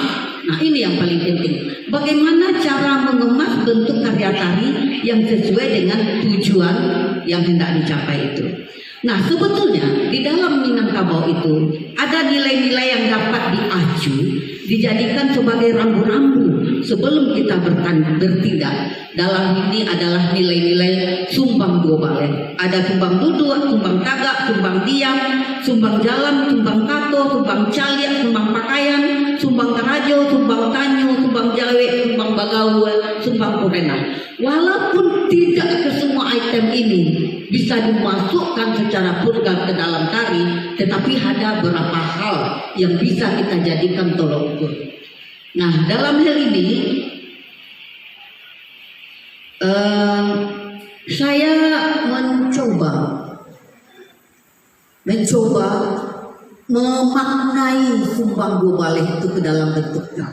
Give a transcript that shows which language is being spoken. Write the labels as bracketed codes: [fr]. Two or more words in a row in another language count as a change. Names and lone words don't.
[id] Nah, ini yang paling penting. Bagaimana cara mengemas bentuk karya tari yang sesuai dengan tujuan yang hendak dicapai itu. Nah, sebetulnya di dalam Minangkabau itu ada nilai-nilai yang dapat diacu, dijadikan sebagai rambu-rambu sebelum kita bertindak. Dalam ini adalah nilai-nilai sumbang dua balai. [min] Ada sumbang duduk, sumbang tagak, sumbang diam, sumbang jalan, sumbang kato, sumbang caliak, sumbang pakaian, sumbang terajo, sumbang tanyo, sumbang jawe, sumbang bagawe, sumbang korena. [id] Walaupun tidak ke semua item ini bisa dimasukkan secara purga ke dalam tari, tetapi ada beberapa hal yang bisa kita jadikan tolok ukur. Nah, dalam hal ini saya mencoba memaknai sumbang dua balai itu ke dalam bentuknya.